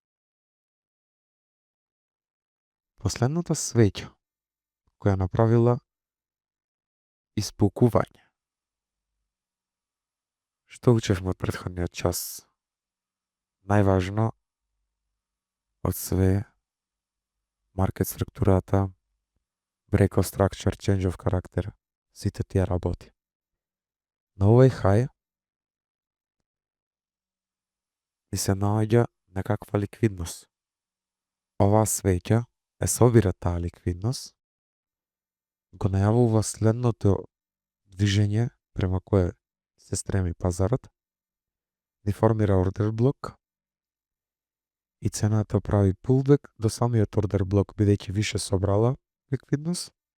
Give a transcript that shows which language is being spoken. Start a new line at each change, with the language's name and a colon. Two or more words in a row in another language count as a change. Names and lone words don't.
Macedonian: Последната свеќа која направила испукување. Што учевме од претходниот час? Најважно од све маркет структурата,
English: break of structure, change of character,
Macedonian: сите тие работи. На овој хај и се наоѓа некаква ликвидност. Оваа свеќа е собира таа ликвидност, го најавува следното движење према кое се стреми пазарот, ни формира ордер блок и цената прави пулбек до самиот ордер блок, бидејќи више собрала ликвидност,